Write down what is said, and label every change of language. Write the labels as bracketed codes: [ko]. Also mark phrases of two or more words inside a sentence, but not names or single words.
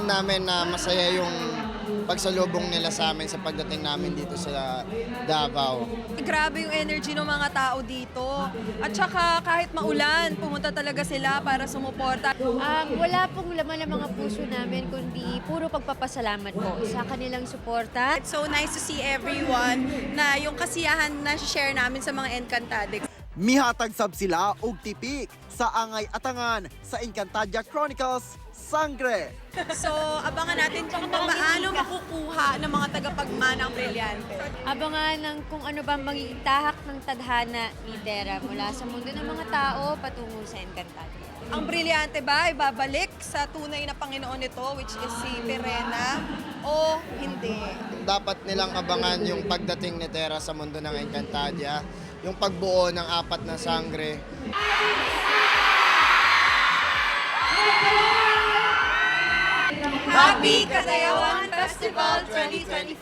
[tl] namin na masaya yung pagsalubong nila sa amin sa pagdating namin dito sa Davao. Grabe yung energy ng mga tao dito. At saka kahit maulan, pumunta talaga sila para sumuporta. Wala pong laman ng mga puso namin, kundi puro pagpapasalamat po sa kanilang suporta. [en] It's so nice to see everyone [tl] na yung kasiyahan na share namin sa mga Encantadix. [ceb] Mihatag sab sila og tipik sa angay atangan sa Encantadia Chronicles Sangre. [tl] So, abangan natin kung paano makukuha ng mga tagapagmana ang brilyante. Abangan ng kung ano ba magiging tahak ng tadhana ni Terra mula sa mundo ng mga tao patungo sa Encantadia. Ang brilyante ba ay babalik sa tunay na Panginoon nito, [en] which is [tl] si Perena, o hindi? Dapat nilang abangan yung pagdating ni Terra sa mundo ng Encantadia, yung pagbuo ng 4 na sangre. [en] Happy Kadayawan Festival 2025!